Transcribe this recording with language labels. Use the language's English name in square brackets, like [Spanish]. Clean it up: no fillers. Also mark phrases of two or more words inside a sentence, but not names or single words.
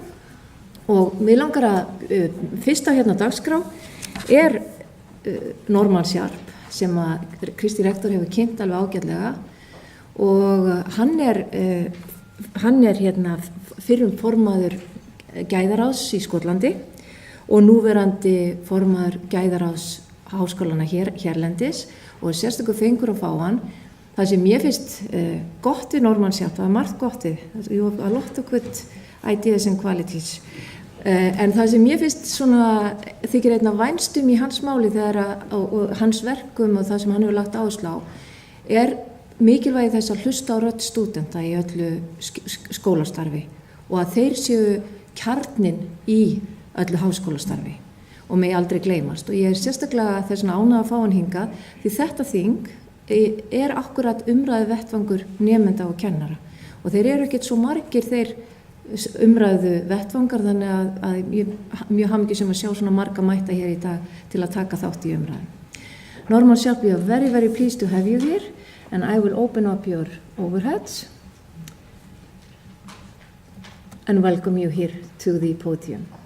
[Icelandic] Og mig langar að fyrsta dagskrá Norman Sharp sem að Kristi rektor hefur kynnt alveg ágætlega og hann fyrrum formaður gæðaráðs í Skotlandi og núverandi formaður gæðaráðs háskólana hérlendis og sérstakur fengur að fá hann. Það sem ég finnst gott við Norman Sharp, það margt gott við, [English] you have a lot of good ideas and qualities. [Icelandic] En það sem ég finnst þykir einna vænstum í hans máli og hans verkum og það sem hann hefur lagt áherslu á mikilvægi þess að hlusta á rödd stúdenta í öllu skólastarfi og að þeir séu kjarninn í öllu háskólastarfi og megi aldrei gleymast. Og ég sérstaklega þess vegna ánægð að fá hann hingað því þetta þing akkúrat umræðu vettvangur nemenda og kennara og þeir ekkert svo margir þeir umræðu vettvangar þannig að mjög hamingjusöm að sjá svona marga mætta hér í dag til að taka þátt í umræðum. [English] Norman Sharp, we are very, very pleased to have you here and I will open up your overheads and welcome you here to the podium.